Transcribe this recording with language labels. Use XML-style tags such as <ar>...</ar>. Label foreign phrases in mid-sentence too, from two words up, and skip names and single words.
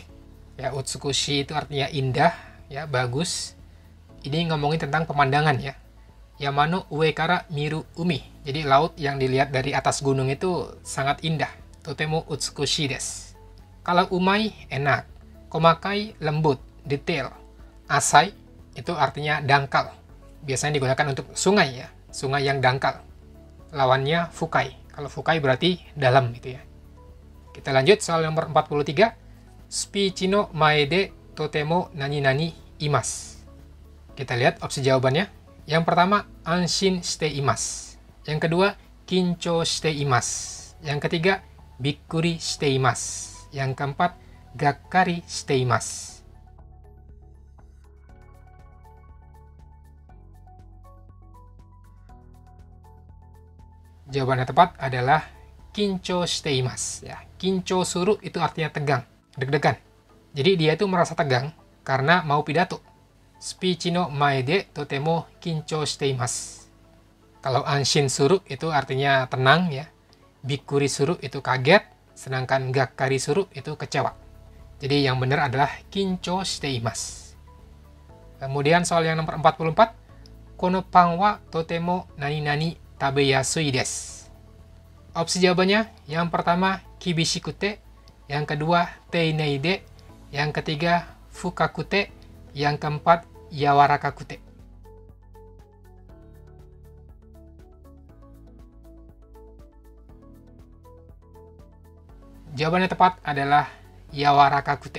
<id>Ya, utsukushi itu artinya indah, ya, bagus. Ini ngomongin tentang pemandangan ya.</id> <ja>山の上から見る海.</ja> <id>Jadi laut yang dilihat dari atas gunung itu sangat indah.</id> <ja>とても美しいです.</ja> <id>Kalau umai enak, komakai lembut, detail. Asai itu artinya dangkal. Biasanya digunakan untuk sungai ya, sungai yang dangkal. Lawannya fukai. Kalau fukai berarti dalam gitu ya. Kita lanjut soal nomor 43.</id> <ja>スピーチの前でとても何々います.</ja> <id>Kita lihat opsi jawabannya. Yang pertama,</id> <ja>安心しています.</ja> <id>Yang kedua,</id> <ja>緊張しています.</ja> <id>Yang ketiga,</id> <ja>びっくりしています.</ja> <id>Yang keempat,</id> <ja>がっかりしています.</ja> <id>Jawaban yang tepat adalah</id> <ja>緊張しています.</ja> <id>Ya,</id> <ja>緊張する</ja> <id>itu artinya tegang, deg-degan. Jadi dia itu merasa tegang karena mau pidato.</id> <ja>スピーチの前でとても緊張しています.</ja> <id>Kalau</id> <ja>安心する</ja> <id>itu artinya tenang ya.</id> <ja>びっくりする</ja> <id>itu kaget, sedangkan</id> <ja>がっかりする</ja> <id>itu kecewa. Jadi yang benar adalah</id> <ja>緊張しています.</ja> <id>Kemudian soal yang nomor 44.</id> <ja>このパンはとても何々食べやすいです.</ja> <id>Opsi jawabannya, yang pertama kibishikute, yang kedua</id> <ja>丁寧で,</ja> <id>yang ketiga fukakute, yang keempat yawarakakute. Jawaban yang tepat adalah yawarakakute.</id>